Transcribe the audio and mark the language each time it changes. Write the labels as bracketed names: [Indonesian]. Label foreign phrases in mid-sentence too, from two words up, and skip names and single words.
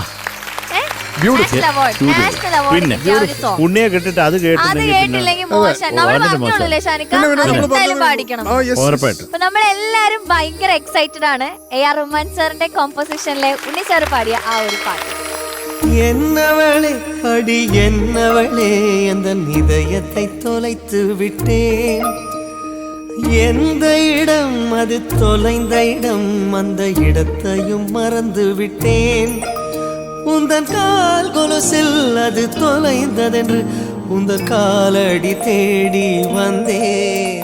[Malayalam] ഉണ്ണിയെ കേട്ടിട്ട് അത് കേട്ടില്ലെങ്കിൽ മോശം. നമ്മൾ പറഞ്ഞോളൂല്ലേ ഷാനിക്ക, എന്തായാലും പാടിക്കണം. അപ്പൊ നമ്മളെല്ലാരും ഭയങ്കര എക്സൈറ്റഡ് ആണ് AR റഹ്മാൻ സാറിന്റെ കോമ്പോസിഷനിലെ ഉണ്ണി സാർ പാടിയ ആ ഒരു പാട്ട്. [Tamil] என்னவளே அடி என்னவளே அந்த இதயத்தை தொலைத்து விட்டேன். எந்த இடம் அது தொலைந்த இடம், அந்த இடத்தையும் மறந்து விட்டேன். உந்தன் கால் கொலுசில் அது தொலைந்ததென்று உந்தன் காலடி தேடி வந்தேன்.